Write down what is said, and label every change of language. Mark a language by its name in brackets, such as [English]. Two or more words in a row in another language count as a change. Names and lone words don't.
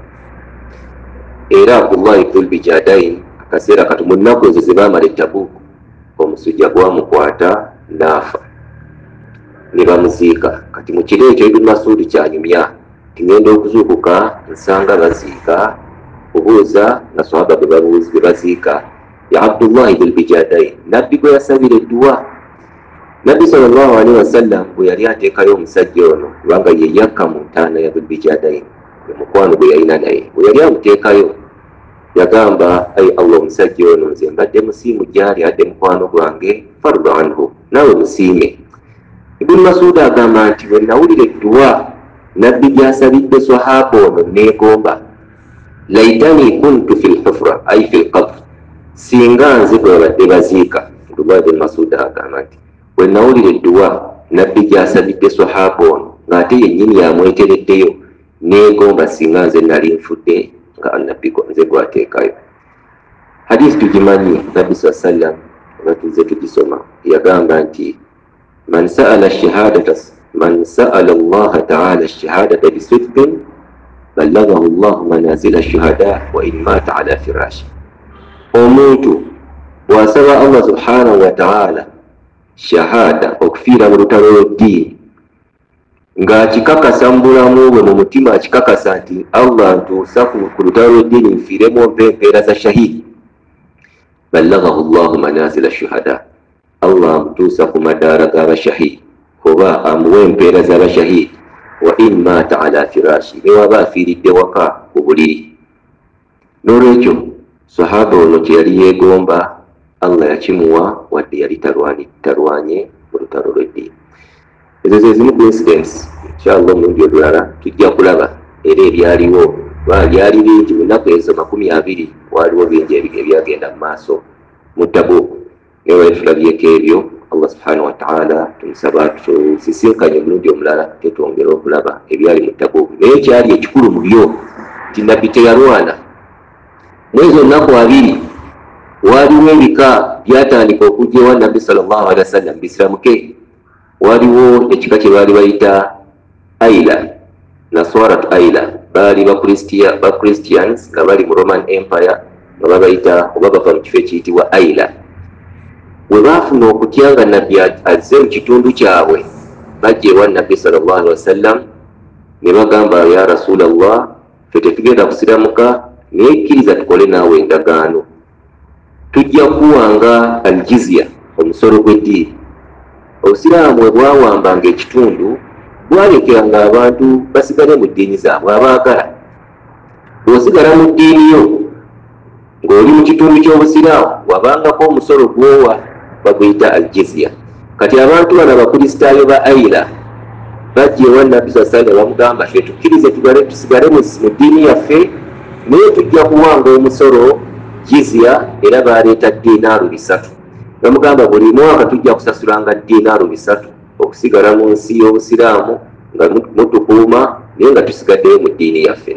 [Ganda] Era Abdullahi Dhulbijadaini akaseera kati mu nnaku ezo ze baamala e Tabuk, omusujja gwamukwata n'afa, ne bamuziika. Kati mu kiro ekyo Ibn Masudi kyanyumya tingenda okuzuukuka nsanga baziika, kubuuza nga sahaba be baziika ya Abdullahi Dhulbijadaini. Nabbi gwe yasabira edduwa. Nabbi [Arabic] صلى الله عليه وسلم [Ganda] bwe yali ateekayo omusajja ono, kubanga ye yakka mu ntaana ya Dhulbijadaini, mukwano gwe yalina naye, bwe yali amuteekayo yagamba, ai Allah, omusajja ono nze mbadde musiimu gyali, adde mukwano gwange, fardu anhu, naawe musiime. Ibn Masud agamba nti bwe nawulira edduwa Nabbi gy'asabidde sahaba ono neegomba, [Arabic] ليتني كنت في الحفرة، أي في القبر, [Ganda] singa nze bwe babadde baziika. Ibn Masud agamba nti bwe nawulira edduwa Nabbi gy'asabidde sahaba ono ng'ate yennyini yamwetereddeyo, neegomba singa nze nali nfudde nga Nabbi nze gwateekayo. Hadisi tugimanyi, Nabbi [Arabic] صلى الله عليه وسلم [Ganda] batuze tugisoma, yagamba nti [Arabic] من سأل الله تعالى الشهادة بصدق بلغه الله منازل الشهداء وإن مات على فراشه. [Ganda] Omuntu bw'asaba Allah [Arabic] سبحانه وتعالى [Ganda] shahada, okufiira mu lutalo lw'eddiini, ng'akikakasa mu bulamu bwe mu mutima, akikakasa nti Allah ntuusa ku lutalo lw'eddiini nfiiremu empeera za shahidi, [Arabic] بلغه الله منازل الشهداء, [Ganda] Allah amutuusa ku madaala g'abashahidi, oba amuwa empeera z'abashahidi. [Arabic] وإن مات على فراشه, [Ganda] ne waba afiiridde waka ku buliri. N'olwekyo sahaba ono kye yali yeegomba, Allah yakimuwa wadde yali talwanye mu lutalo lw'eddiini. Ezo ze zimu ku incidents inshallah omulundi olulala tujja kulaba era ebyaliwo byali bingi mu nnaku ezo 20 waliwo bingi ebyagenda mu maaso mu Tabuk. Naye wali tulabyeko ebyo. Allah [Arabic] سبحانه وتعالى [Ganda] tumusaba tusisinkanye omulundi omulala tetwongere okulaba ebyali mu Tabuk. Naye kyali ekikulu mu byo nti nabbi teyalwana. Mwezi ennaku 2 waliwo ebika byatandika okujja ewa nabbi [Arabic] صلى الله عليه وسلم [Ganda] bisiramuke. Waliwo ekika kye baali bayita Aila, Naswarat Aila, baali ba Christians nga bali mu Roman Empire nga babayita oba bava mu kifo ekiyitibwa Aila. We baafuna okutya nga nabbi azze mu kitundu kyabwe bajja ewa nabbi [Arabic] صلى الله عليه وسلم [Ganda] ne bagamba [Arabic] يا رسول الله, [Ganda] ffe tetugenda kusiramuka naye kkiriza tukole naawe endagaano, tujja kuwanga aljizya, omusolo gw'eddiini. Obusiraamu bwe bwawambanga ekitundu bwalekeranga abantu basigale mu ddiini zaabwe abaagala. Bw'osigala mu ddiini yo ng'oli mu kitundu ky'obusiraamu wabangako omusolo gw'owa baguyita aljizya. Kati abantu bano abakristaayo ba Aila bajja ewa nabbi [Arabic] صلى الله عليه وسلم [Ganda] bamugamba ffe tukkirize tusigale mu ddiini yaffe naye tujja kuwanga omusolo jizya, era baleeta dinaaru 3. Bamugamba buli mwaka tujja kusasulanga dinaaru 3 okusigala mu nsi y'obusiraamu nga mutukuuma naye nga tusigaddeyo mu ddiini yaffe.